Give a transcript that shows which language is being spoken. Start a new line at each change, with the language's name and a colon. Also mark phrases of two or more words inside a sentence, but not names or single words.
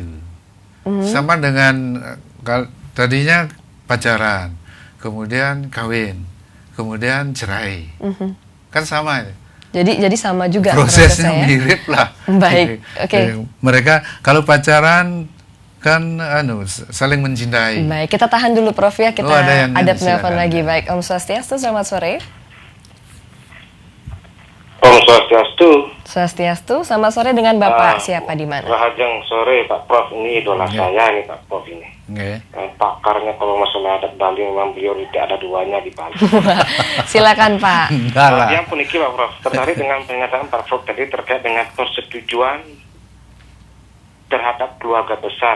Indonesian: Sama dengan tadinya pacaran, kemudian kawin, kemudian cerai. Kan sama ya. Jadi sama juga prosesnya mirip lah. Baik, oke. Mereka kalau pacaran kan saling mencintai. Baik, kita tahan dulu Prof ya, kita ada penelpon lagi. Baik,
Balinese: Om Swastiastu,
Indonesian: selamat sore.
Balinese: Om Swastiastu.
Indonesian: Swastiastu, selamat sore dengan Bapak siapa di mana?
Balinese: Rahajeng sore
Indonesian: Pak Prof, ini idola saya nih Pak Prof ini. Pakarnya kalau masalah adat Bali memang beliau tidak ada duanya di Bali. Silakan Pak. Yang puniki Pak Prof, tertarik dengan pernyataan Pak Prof tadi terkait dengan persetujuan terhadap keluarga besar.